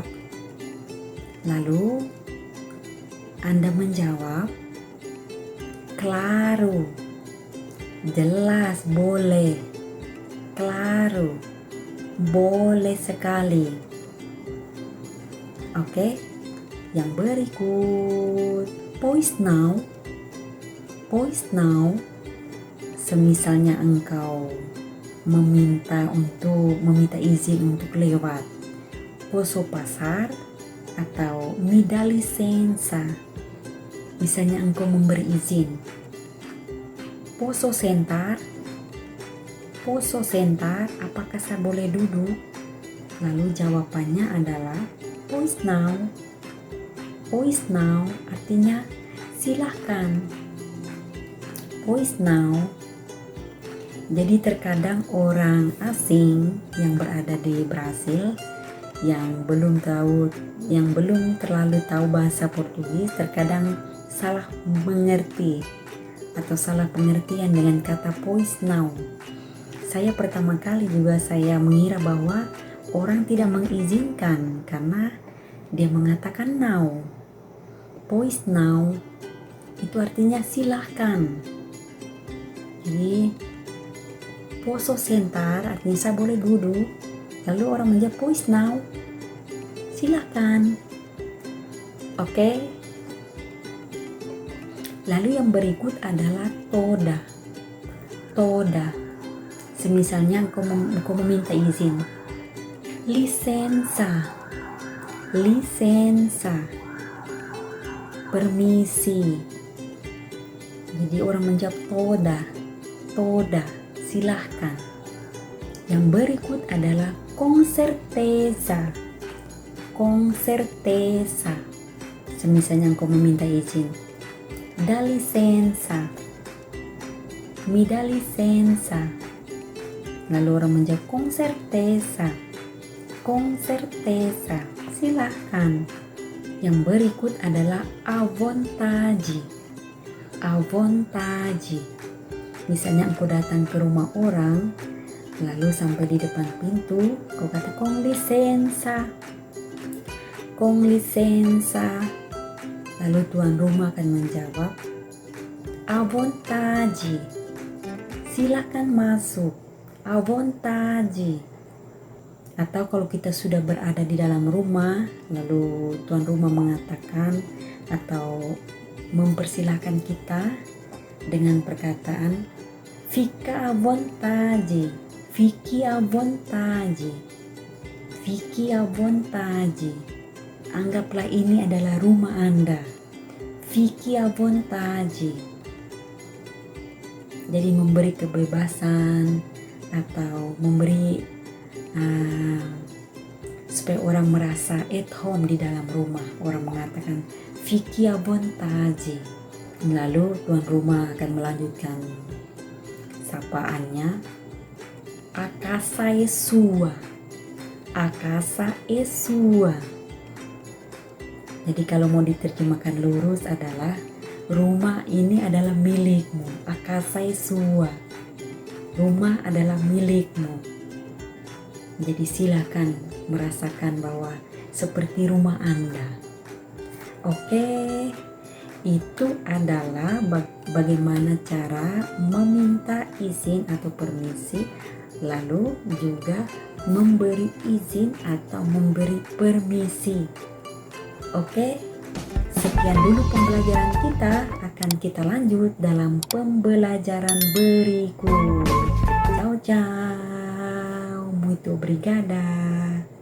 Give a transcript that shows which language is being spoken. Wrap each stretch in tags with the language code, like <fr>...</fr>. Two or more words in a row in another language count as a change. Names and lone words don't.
<id>Lalu Anda menjawab claro. Jelas, boleh. Claro, boleh sekali. Oke, yang berikut</id> <pt>pois não. Pois não,</pt> <id>semisalnya engkau meminta izin untuk lewat</id> <pt>poso pasar</pt> <id>atau</id> <pt>me dá licença.</pt> <id>Misalnya engkau memberi izin</id> <pt>posso sentar,</pt> <id>apakah saya boleh duduk? Lalu jawabannya adalah</id> <pt>pois não. Pois não</pt> <id>artinya silahkan.</id> <pt>Pois não.</pt> <id>Jadi terkadang orang asing yang berada di Brasil yang belum terlalu tahu bahasa Portugis terkadang salah mengerti atau salah pengertian dengan kata</id> <pt>pois não.</pt> <id>Saya pertama kali juga saya mengira bahwa orang tidak mengizinkan karena dia mengatakan não.</id> <pt>Pois não</pt> <id>itu artinya silahkan. Jadi</id> <pt>posso sentar</pt> <id>artinya saya boleh duduk. Lalu orang menjawab</id> <pt>pois não,</pt> <id>silahkan. Oke. Lalu yang berikut adalah toda. Toda. Semisalnya engkau meminta izin.</id> <pt>Licença. Licença.</pt> <id>Permisi. Jadi orang menjawab toda. Toda. Silahkan. Yang berikut adalah</id> <pt>com certeza. Com certeza.</pt> <id>Semisalnya engkau meminta izin.</id> <pt>Dá licença. Me dá licença.</pt> <id>Lalu orang menjawab</id> <pt>com certeza. Com certeza.</pt> <id>Silahkan. Yang berikut adalah</id> <pt>à vontade. À vontade.</pt> <id>Misalnya engkau datang ke rumah orang, lalu sampai di depan pintu, kau kata</id> <pt>com licença. Com licença.</pt> <id>Lalu tuan rumah akan menjawab,</id> <pt>à vontade.</pt> <id>Silakan masuk.</id> <pt>À vontade.</pt> <id>Atau kalau kita sudah berada di dalam rumah, lalu tuan rumah mengatakan atau mempersilahkan kita dengan perkataan,</id> <pt>fica à vontade. Fique à vontade. Fique à vontade.</pt> <id>Anggaplah ini adalah rumah Anda.</id> <pt>Fique à vontade.</pt> <id>Jadi memberi kebebasan atau memberi supaya orang merasa</id> <en>at home</en> <id>di dalam rumah. Orang mengatakan</id> <pt>fique à vontade.</pt> <id>Lalu tuan rumah akan melanjutkan sapaannya.</id> <pt>A casa é sua. A casa é sua.</pt> <id>Jadi kalau mau diterjemahkan lurus adalah rumah ini adalah milikmu.</id> <pt>A casa é sua.</pt> <id>Rumah adalah milikmu. Jadi silakan merasakan bahwa seperti rumah Anda. Oke, itu adalah bagaimana cara meminta izin atau permisi, lalu juga memberi izin atau memberi permisi. Oke, sekian dulu pembelajaran kita. Akan kita lanjut dalam pembelajaran berikut.</id> <it>Ciao, ciao.</it> <pt>Muito obrigada.</pt>